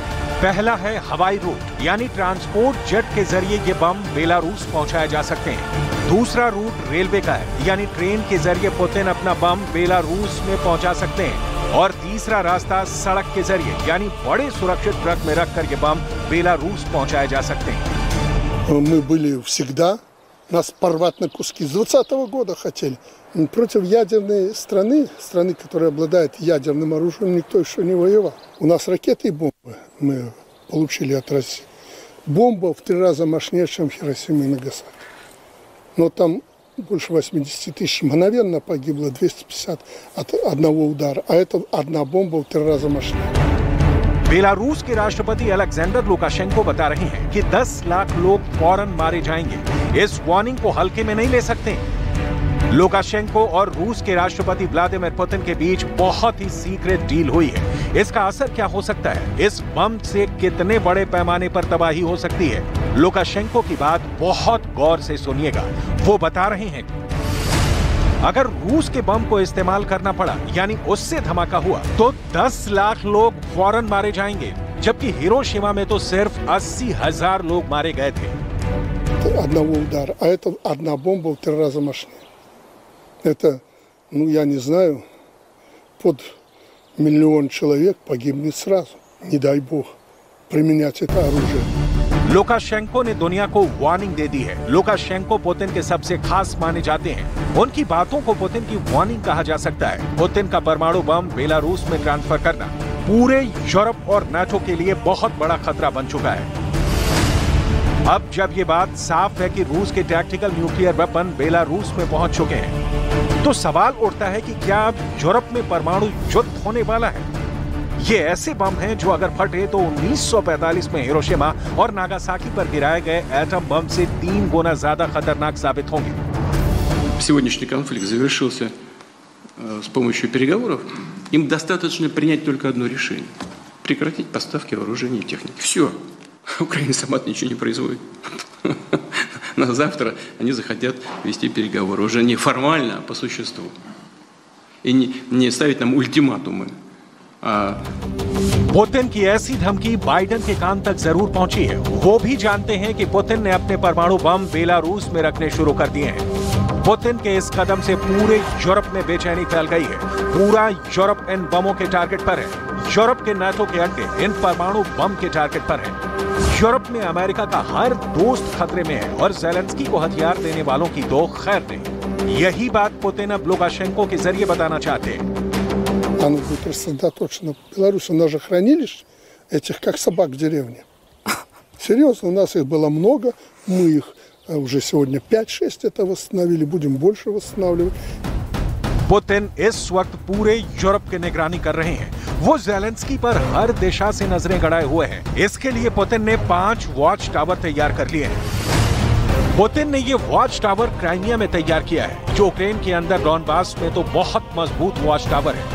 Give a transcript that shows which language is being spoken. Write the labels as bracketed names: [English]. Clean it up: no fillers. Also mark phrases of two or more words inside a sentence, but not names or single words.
[Hindi] पहला है हवाई रूट, यानी ट्रांसपोर्ट जेट के जरिए ये बम बेलारूस पहुंचाए जा सकते हैं। दूसरा रूट रेलवे का है, यानी ट्रेन के जरिए पुतिन अपना बम बेलारूस में पहुंचा सकते हैं। और तीसरा रास्ता सड़क के जरिए, यानी बड़े सुरक्षित ट्रक में रखकर ये बम बेलारूस पहुंचाए जा सकते हैं। [Russian] Мы были всегда, нас порвать на куски. С 20-го года хотели. Против ядерной страны, которая обладает ядерным оружием, никто еще не воевал. У нас ракеты и бомбы мы получили от России. Бомба в 3 раза мощнее, чем Хиросима и Нагасаки. Но там больше 80 тысяч мгновенно погибло, 250 от одного удара. А это одна бомба в 3 раза мощнее. [Hindi] बेलारूस के राष्ट्रपति अलेक्जेंडर लुकाशेंको बता रहे हैं कि 10 लाख लोग फौरन मारे जाएंगे। इस वार्निंग को हल्के में नहीं ले सकते। लुकाशेंको और रूस के राष्ट्रपति व्लादिमीर पुतिन के बीच बहुत ही [English] secret deal [Hindi] हुई है। इसका असर क्या हो सकता है, इस बम से कितने बड़े पैमाने पर तबाही हो सकती है, लुकाशेंको की बात बहुत गौर से सुनिएगा। वो बता रहे हैं अगर रूस के बम को इस्तेमाल करना पड़ा, यानी उससे धमाका हुआ, तो 10 लाख लोग फौरन मारे जाएंगे, जबकि हिरोशिमा में तो सिर्फ 80,000 लोग मारे गए थे। [Russian] Одного удара, а это одна бомба в 3 раза мощнее. Это, я не знаю, под 1 миллион человек погибнет сразу. Не дай бог применять это оружие. [Hindi] लुकाशेंको ने दुनिया को वार्निंग दे दी है। लुकाशेंको पुतिन के सबसे खास माने जाते हैं। उनकी बातों को पुतिन की वार्निंग कहा जा सकता है। पुतिन का परमाणु बम बेलारूस में ट्रांसफर करना पूरे यूरोप और नाटो के लिए बहुत बड़ा खतरा बन चुका है। अब जब ये बात साफ है कि रूस के [English] tactical nuclear weapon [Hindi] बेलारूस में पहुंच चुके हैं, तो सवाल उठता है कि क्या अब यूरोप में परमाणु युद्ध होने वाला है? ये ऐसे बम हैं जो अगर फटे तो 1945 में हिरोशिमा और नागासाकी पर गिराए गए [English] atom bomb [Hindi] से 3 गुना ज्यादा खतरनाक साबित होंगे। [Russian] Сегодняшний конфликт завершился с помощью переговоров. Им достаточно принять только одно решение: прекратить поставки вооружений и техники. Все. Украина сама ничего не производит. Но завтра они захотят вести переговоры уже не формально, а по существу. И не ставить нам ультиматумы. [Hindi] पुतिन की ऐसी धमकी बाइडेन के कान तक जरूर पहुंची है। वो भी जानते हैं कि पुतिन ने अपने परमाणु बम बेलारूस में रखने शुरू कर दिए हैं। पुतिन के इस कदम से पूरे यूरोप में बेचैनी फैल गई है। पूरा यूरोप इन बमों के टारगेट पर है। यूरोप के नाटो के अड्डे इन परमाणु बम के टारगेट पर हैं। यूरोप में अमेरिका का हर दोस्त खतरे में है और ज़ेलेंस्की को हथियार देने वालों की तो खैर नहीं। यही बात पुतिन अब लुकाशेंको के जरिए बताना चाहते हैं। [Russian] Оно будет рассредоточено в Беларуси. У нас же хранилищ этих, как собак в деревне. Серьезно, у нас их было много. Мы их уже сегодня 5-6 это восстановили. Будем больше восстанавливать. [Hindi] पुतिन इस वक्त पूरे यूरोप की निगरानी कर रहे हैं। वो ज़ेलेंस्की पर हर दिशा से नजरें गड़ाए हुए हैं। इसके लिए पुतिन ने 5 [English] watch tower [Hindi] तैयार कर लिए हैं। पुतिन ने ये [English] watch tower [Hindi] क्राइमिया में तैयार किया है। यूक्रेन के अंदर डॉनबास में तो बहुत मजबूत [English] watch tower [Hindi] है।